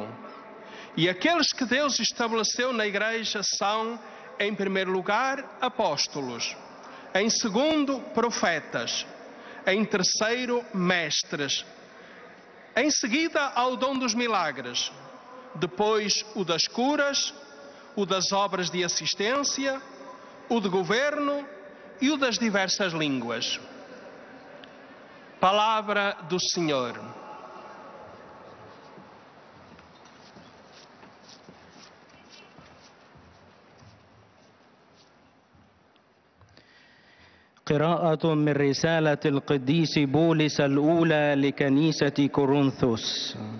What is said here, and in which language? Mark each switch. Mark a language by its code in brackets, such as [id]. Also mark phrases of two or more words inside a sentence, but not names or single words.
[pt] E aqueles que Deus estabeleceu na Igreja são, em primeiro lugar, apóstolos, em segundo, profetas, em terceiro, mestres, em seguida, ao dom dos milagres, depois o das curas, o das obras de assistência, o de governo e o das diversas línguas. Palavra do Senhor. [ar] قراءة من رسالة القديس بولس الأولى لكنيسة كورنثوس.